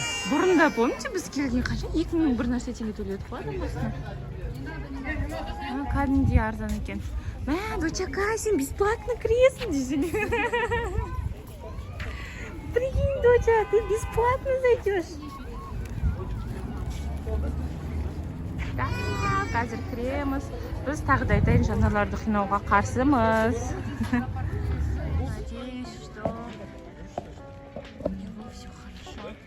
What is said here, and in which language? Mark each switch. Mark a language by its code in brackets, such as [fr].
[kk] Бұрында помните, біз келген қанша? 2000 бір нәрсе теңге төледік қой басына. Кәдімгідей арзан екен. Мә, дочакай, сен бесплатно кіресің десең. [ru] Прикинь, доча, ты бесплатно зайдешь. [kk] Да, қазір кіреміз. Біз тағы да айтайын, жануарларды қинауға қарсымыз. [ru] Надеюсь, что у него все хорошо.